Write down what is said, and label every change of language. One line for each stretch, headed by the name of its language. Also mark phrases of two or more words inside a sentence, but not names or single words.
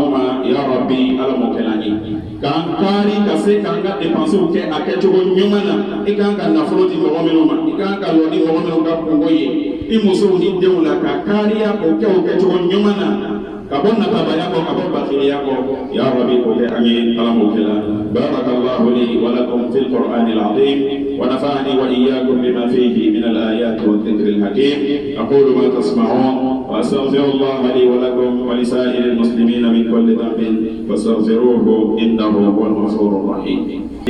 Bambara: ma
Arabic: يا رب
Bambara: ala m'o kɛ la ye k'an kari ka se k'an ka dépenses kɛ a kɛcogo ɲuman na i k'an ka nafolo di mɔgɔ minnu ma i k'an ka lɔ di mɔgɔ minnu ka kungo ye i musow ni denw la ka kariya o kɛ o kɛcogo ɲuman na ka bɔ natabaya kɔ ka bɔ bakiriya kɔ
Arabic: يا رب
Bambara: k'o kɛ an ye ala m'o kɛ la
Arabic: بارك الله لي ولكم في القرآن العظيم ونفعني وإياكم بما فيه من الآيات والذكر الحكيم أقول ما تسمعون وأستغفر الله لي ولكم ولسائر المسلمين من كل ذنب فاستغفروه إنه هو الغفور الرحيم